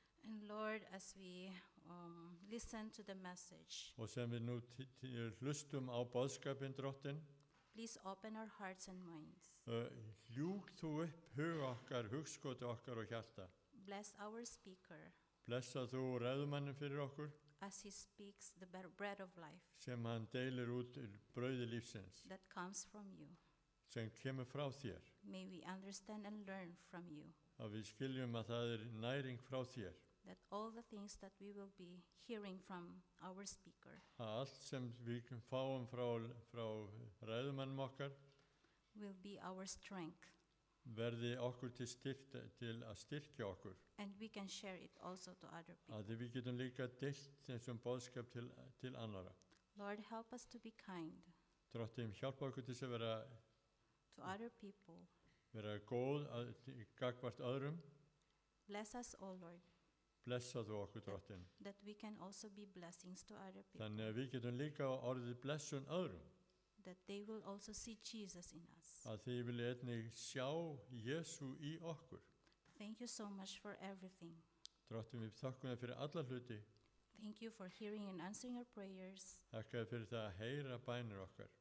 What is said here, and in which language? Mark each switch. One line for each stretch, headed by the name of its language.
English: And Lord, as we listen to the message,
Icelandic: Og sem við nú hlustum á boðskapinn, Drottinn,
English: please open our hearts and minds.
Icelandic: Ljúk þú upp hug okkar, hugskoti okkar og hjarta.
English: Bless our speaker
Icelandic: Blessa þú ræðumannin fyrir okkur
English: as he speaks the bread of life
Icelandic: sem hann deilir út brauði lífsins
English: that comes from you.
Icelandic: sem kemur frá þér.
English: May we understand and learn from you
Icelandic: Að við skiljum að það næring frá þér.
English: that all the things that we will be hearing from our speaker
Icelandic: Að allt sem við fáum frá ræðumannum okkar
English: will be our strength,
Icelandic: verði okkur til að styrkja okkur.
English: and we can share it also to other people.
Icelandic: Að við getum líka deilt þessum boðskap til annara.
English: Lord, help us to be kind.
Icelandic: Drottinn hjálpa okkur til þess að
English: to other people.
Icelandic: vera góð gagvart öðrum.
English: Bless us, O Lord,
Icelandic: Blessa þú okkur, Drottinn.
English: that we can also be blessings to other people,
Icelandic: Þannig að við getum líka orðið blessun öðrum.
English: that they will also see Jesus in us.
Icelandic: Að þið vilja einnig sjá Jésu í okkur.
English: Thank you so much for everything.
Icelandic: Drottinn, við þakkum þér fyrir alla hluti.
English: Thank you for hearing and answering our prayers.
Icelandic: Þakka þér fyrir það að heyra bænir okkar.